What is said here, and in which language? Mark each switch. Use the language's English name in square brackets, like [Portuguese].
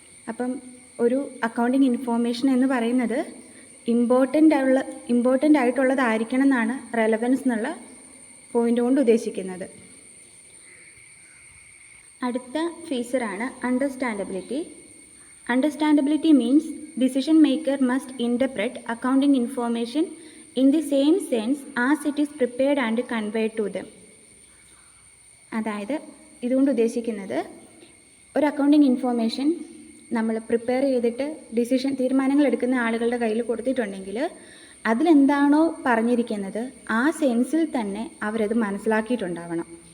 [Malayalam] അപ്പം ഒരു accounting information എന്ന് പറയുന്നത് ഇമ്പോർട്ടൻ്റ് ആയിട്ടുള്ളതായിരിക്കണം എന്നാണ് റെലവൻസ് എന്നുള്ള പോയിൻ്റ് കൊണ്ട് ഉദ്ദേശിക്കുന്നത്. അടുത്ത ഫീച്ചറാണ് understandability. [English] Understandability means decision maker must interpret accounting information in the same sense as it is prepared and conveyed to them. [Malayalam] അതായത് ഇതുകൊണ്ട് ഉദ്ദേശിക്കുന്നത് ഒരു അക്കൗണ്ടിങ് ഇൻഫോർമേഷൻ നമ്മൾ പ്രിപ്പയർ ചെയ്തിട്ട് തീരുമാനങ്ങൾ എടുക്കുന്ന ആളുകളുടെ കയ്യിൽ കൊടുത്തിട്ടുണ്ടെങ്കിൽ അതിലെന്താണോ പറഞ്ഞിരിക്കുന്നത് ആ സെൻസിൽ തന്നെ അവരത് മനസ്സിലാക്കിയിട്ടുണ്ടാവണം.